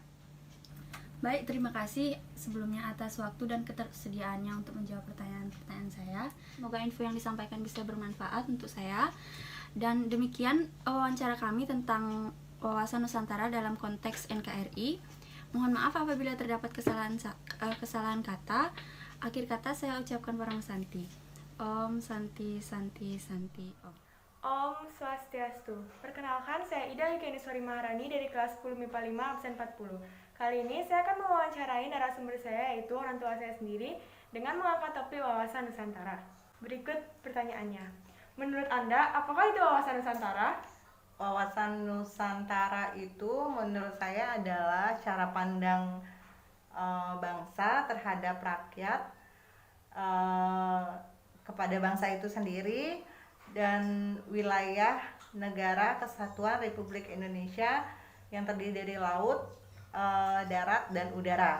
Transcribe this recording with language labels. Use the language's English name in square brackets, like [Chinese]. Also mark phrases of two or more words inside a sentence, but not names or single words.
[Indonesian] Baik, terima kasih sebelumnya atas waktu dan ketersediaannya untuk menjawab pertanyaan-pertanyaan saya. Semoga info yang disampaikan bisa bermanfaat untuk saya. Dan demikian wawancara kami tentang wawasan Nusantara dalam konteks NKRI. Mohon maaf apabila terdapat kesalahan kata. Akhir kata saya ucapkan Parang Santi. [Sanskrit] ॐ शान्ति शान्ति शान्ति ॐ. ॐ स्वस्त्यस्तु. [Indonesian] Perkenalkan, saya Ida Yukeniswari Maharani dari kelas 10 MIPA 5 absen 40. Kali ini saya akan mewawancarai narasumber saya, yaitu orang tua saya sendiri, dengan mengangkat topik wawasan Nusantara. Berikut pertanyaannya. Menurut Anda, apakah itu wawasan Nusantara? Wawasan Nusantara itu menurut saya adalah cara pandang bangsa terhadap rakyat, kepada bangsa itu sendiri, dan wilayah negara kesatuan Republik Indonesia yang terdiri dari laut, darat, dan udara.